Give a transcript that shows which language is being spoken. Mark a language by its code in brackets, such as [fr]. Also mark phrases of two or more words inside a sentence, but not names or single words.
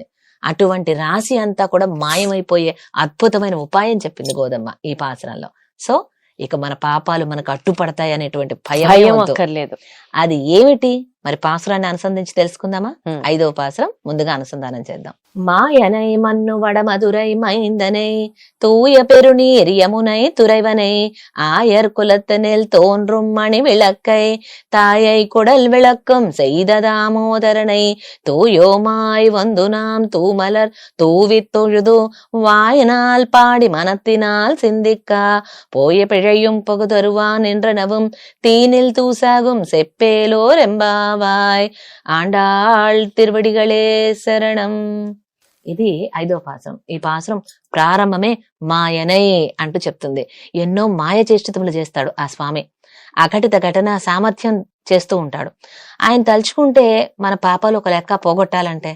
[te] అటువంటి రాశి అంతా కూడా మాయమైపోయే అద్భుతమైన ఉపాయం చెప్పింది గోదమ్మ ఈ పాసరంలో. సో ఇక మన పాపాలు మనకు అడ్డుపడతాయి అనేటువంటి భయం అక్కర్లేదు. అది ఏమిటి మరి? పాసురాన్ని అనుసంధించి తెలుసుకుందామా? 5వ పాసురం ముందుగా అనుసంధానం చేద్దాం. [ta] மாயனை மன்னு வட மதுரை மைந்தனை தூய பெருநீர் யமுனை துறைவனை ஆயர் குலத்தனில் தோன்றும் மணி விளக்கை தாயை குடல் விளக்கும் செய்த தாமோதரனை தூயோமாய் வந்து நாம் தூமலர் தூவித் தொழுது வாயினால் பாடி மனத்தினால் சிந்திக்கா போய பிழையும் பகுதருவான் என்றனவும் தீனில் தூசாகும் செப்பேலோர் எம்பாவாய் ஆண்டாள் திருவடிகளே சரணம். [te] ఇది 5వ పాసురం. ఈ పాసురం ప్రారంభమే మాయనై అంటూ చెప్తుంది. ఎన్నో మాయ చేష్టములు చేస్తాడు ఆ స్వామి. అఘటిత ఘటన సామర్థ్యం చేస్తూ ఉంటాడు. ఆయన తలుచుకుంటే మన పాపాలు ఒక లెక్క పోగొట్టాలంటే.